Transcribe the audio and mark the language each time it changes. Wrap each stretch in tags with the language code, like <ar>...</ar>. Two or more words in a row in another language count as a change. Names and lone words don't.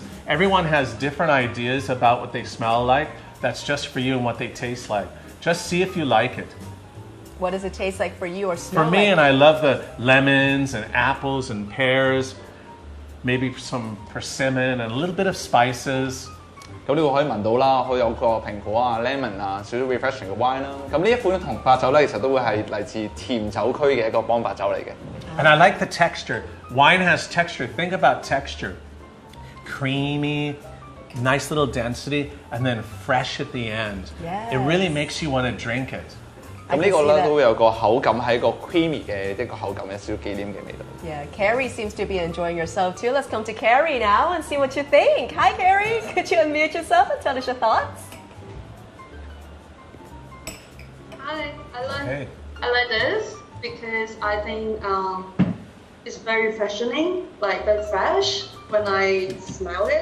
<en>Everyone has different ideas about what they smell like. That's just for you and what they taste like. Just see if you like it. What does it taste like for you or smell For me, like? and I love the lemons and apples and pears, maybe some persimmon and a little bit of spices.</en> <yue>咁呢個可以聞到啦，佢有個蘋果啊、lemon 啊，少少 refreshing 嘅 wine 啦。咁呢一款同白酒咧，其實都會係嚟自甜酒區嘅一個幫白酒嚟嘅。</yue> <en>And I like the texture. Wine has texture. Think about texture. Creamy, nice little density, and then fresh at the end. Yes. It really makes you want to drink it.</en> <yue>咁呢個咧都會有個口感係一個 creamy 嘅一個口感，有少少忌廉嘅味道。</yue> <en>Yeah, Carrie seems to be enjoying yourself too. Let's come to Carrie now and see what you think. Hi, Carrie. Could you unmute yourself and tell us your thoughts? Hi, Hey. I like this because I think it's very freshening, like very fresh when I smell it.</en>